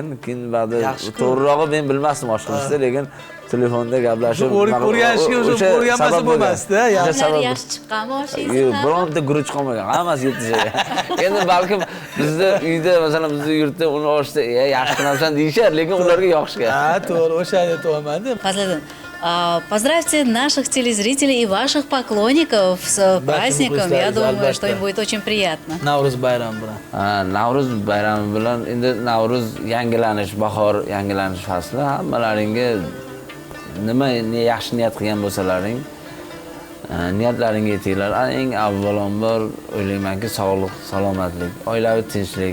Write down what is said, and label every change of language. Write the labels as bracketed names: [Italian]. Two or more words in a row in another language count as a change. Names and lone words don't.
[Uzbek] Keyin ba'da to'g'rirog'i men bilmasdim osh qilishni, lekin telefonda gaplashib o'rganishga o'sha o'rganmasa bo'lmasdi. Yaxshi chiqqanmi oshingiz? Bironta guruch qolmagan. Hammasi yetishagan. Endi balkim bizda uyda, masalan, bizning yurtda uni oshda yaxshi qilasan deyishar, lekin ularga yoqishgan. Ha, to'g'ri, o'sha aytolmadim. Fazliddin, [Russian] поздравьте наших телезрителей и ваших поклонников с праздником. Я думаю, что им будет очень приятно. [Uzbek] Navruz bayrami bilan. Navruz bayrami bilan endi Navruz yangilanish, bahor yangilanish fasli. Hammalaringga nima yaxshi niyat qilgan bo'lsalaring, niyatlaringga yetinglar. Eng avvalambor o'ylaymanki, sog'lik, salomatlik, oilaviy tinchlik.